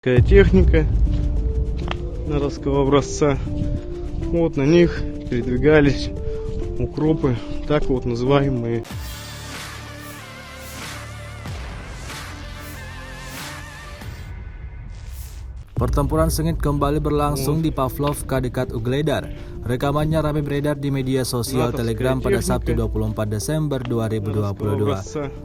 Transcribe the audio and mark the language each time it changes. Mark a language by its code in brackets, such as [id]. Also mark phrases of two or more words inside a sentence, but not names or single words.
[ru] Такая техника наростского образца. Вот на них передвигались укропы, так вот называемые. [id] Pertempuran sengit kembali berlangsung di Pavlovka dekat Ugledar. Rekamannya ramai beredar di media sosial Telegram pada Sabtu 24 Desember 2022.